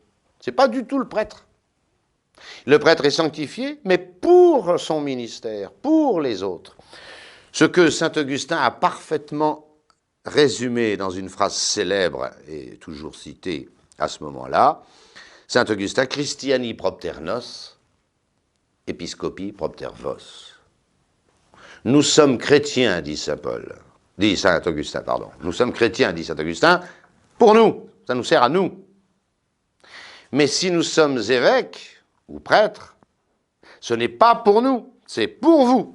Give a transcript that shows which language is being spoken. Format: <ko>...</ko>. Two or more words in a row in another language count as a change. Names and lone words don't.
<fr>Ce n'est pas du tout le prêtre. Le prêtre est sanctifié, mais pour son ministère, pour les autres. Ce que saint Augustin a parfaitement résumé dans une phrase célèbre et toujours citée à ce moment-là, saint Augustin,</fr> <la>Christiani propter nos, episcopi propter vos.</la> <fr>Nous sommes chrétiens, dit saint Augustin, pardon. Nous sommes chrétiens, dit saint Augustin, pour nous, ça nous sert à nous. Mais si nous sommes évêques ou prêtres, ce n'est pas pour nous, c'est pour vous.</fr>